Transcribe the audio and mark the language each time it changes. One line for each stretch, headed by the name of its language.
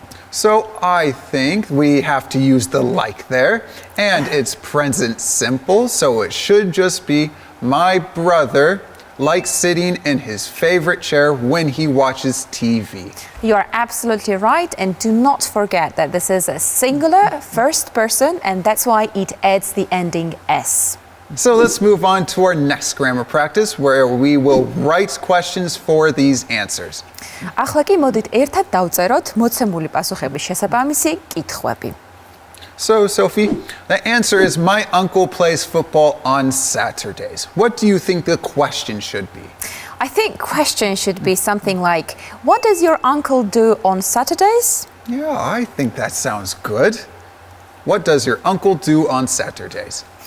English: So I think we have to use the like there, and it's present simple, so it should just be my brother likes sitting in his favorite chair when he watches TV. You are absolutely right, and do not forget that this is a singular first person, and that's why it adds the ending S. So let's move on to our next grammar practice where we will write questions for these answers.
Georgian: ახლა კი მოდით ერთად დავწეროთ მოცემული პასუხების შესაბამისი კითხვები.
English: So, Sophie, the answer is my uncle plays football on Saturdays. What do you think the question should be? I think question should be something like, what does your uncle do on Saturdays? Yeah, I think that sounds good. What does your uncle do on Saturdays?